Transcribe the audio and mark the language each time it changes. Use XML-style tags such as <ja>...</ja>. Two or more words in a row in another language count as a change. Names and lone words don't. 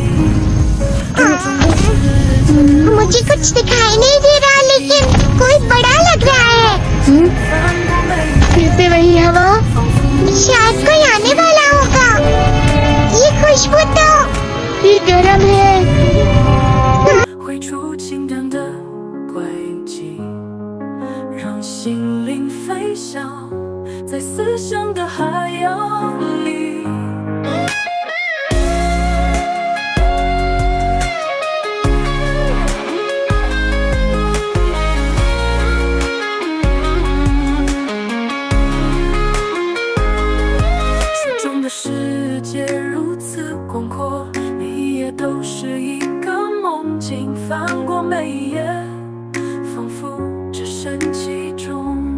<hi>मुझे कुछ दिखाई नहीं दे रहा, लेकिन कोई बड़ा लग रहा है। फिर से वही हवा। शायद कोई आने वाला होगा। ये खुशबू तो फिर गर्म है।</hi> <zh>绘出情感的轨迹，让心灵飞翔在思想的海洋里。书中的世界如此广阔，每一页都是一个梦境，翻过每一页，仿佛置身其中。</zh>